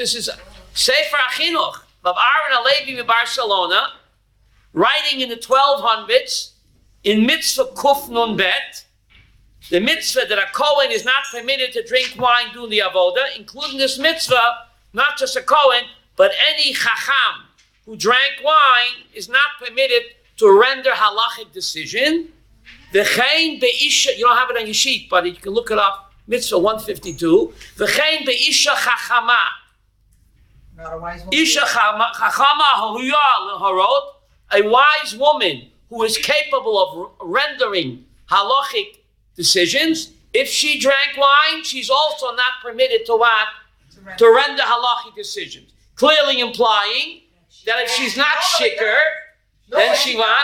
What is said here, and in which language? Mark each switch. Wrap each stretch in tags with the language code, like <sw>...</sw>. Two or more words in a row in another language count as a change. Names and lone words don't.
<en>This is Sefer HaChinuch of Aaron Halevi in Barcelona, writing in the 1200s in</en> <he>מצוה קוף נון בית,</he> <en>the mitzvah that a Kohen is not permitted to drink wine during the avodah, including this mitzvah, not just a Kohen, but any chacham who drank wine is not permitted to render halachic decision.</en> <he>וכן באשה,</he> <en>you don't have it on your sheet, but you can look it up. Mitzvah 152.</en> <he>וכן באשה חכמה.</he> <en>Not a wise woman.</en> <he>אשה חכמה הראויה להורות.</he> <en>A wise woman who is capable of rendering halachic decisions. If she drank wine, she's also not permitted to what? To render halachic decisions. Clearly implying that if she's not shikr, then she what?</en>